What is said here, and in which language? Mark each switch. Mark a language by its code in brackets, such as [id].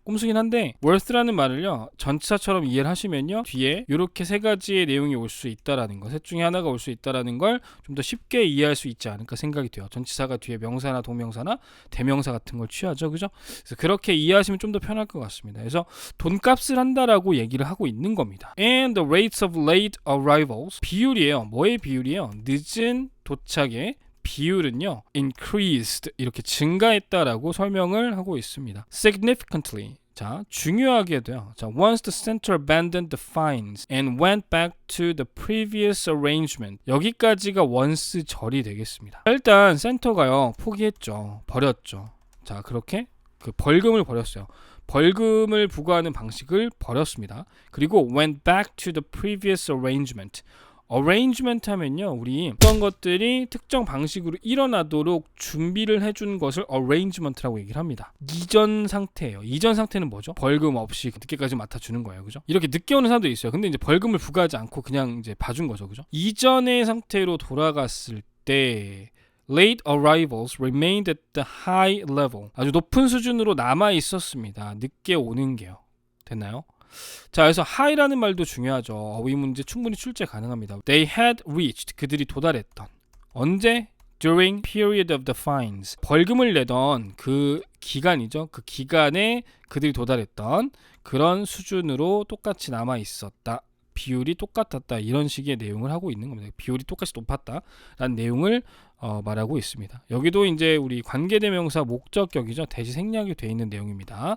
[ko] 꼼수긴 한데 worth라는 말을요 전치사처럼 이해를 하시면요 뒤에 이렇게 세 가지의 내용이 올 수 있다라는 거, 셋 중에 하나가 올 수 있다라는 걸 좀 더 쉽게 이해할 수 있지 않을까 생각이 돼요. 전치사가 뒤에 명사나 동명사나 대명사 같은 걸 취하죠, 그죠? 그래서 그렇게 이해하시면 좀 더 편할 것 같습니다. 그래서 돈값을 한다라고 얘기를 하고 있는 겁니다. [en] And the rates of late arrivals [ko] 비율이에요. 뭐의 비율이에요? 늦은 도착의 비율은요 increased 이렇게 증가했다라고 설명을 하고 있습니다. significantly 자 중요하게도요. [en] 자 once the center abandoned the fines and went back to the previous arrangement [ko] 여기까지가 once 절이 되겠습니다. 일단 센터가요 포기했죠. 버렸죠. 자 그렇게 그 벌금을 버렸어요. 벌금을 부과하는 방식을 버렸습니다. 그리고 [en] went back to the previous arrangement [ko] arrangement 하면요 우리 어떤 것들이 특정 방식으로 일어나도록 준비를 해준 것을 arrangement라고 얘기를 합니다. 이전 상태예요. 이전 상태는 뭐죠? 벌금 없이 늦게까지 맡아주는 거예요, 그죠? 이렇게 늦게 오는 사람도 있어요. 근데 이제 벌금을 부과하지 않고 그냥 이제 봐준 거죠, 그죠? 이전의 상태로 돌아갔을 때 [en] late arrivals remained at the high level [ko] 아주 높은 수준으로 남아 있었습니다. 늦게 오는 게요. 됐나요? 자, 그래서 high라는 말도 중요하죠. 어휘 문제 충분히 출제 가능합니다. [en] They had reached [ko] 그들이 도달했던 언제? [en] During period of the fines [ko] 벌금을 내던 그 기간이죠. 그 기간에 그들이 도달했던 그런 수준으로 똑같이 남아 있었다. 비율이 똑같았다. 이런 식의 내용을 하고 있는 겁니다. 비율이 똑같이 높았다라는 내용을 말하고 있습니다. 여기도 이제 우리 관계대명사 목적격이죠. 대시 생략이 되어 있는 내용입니다.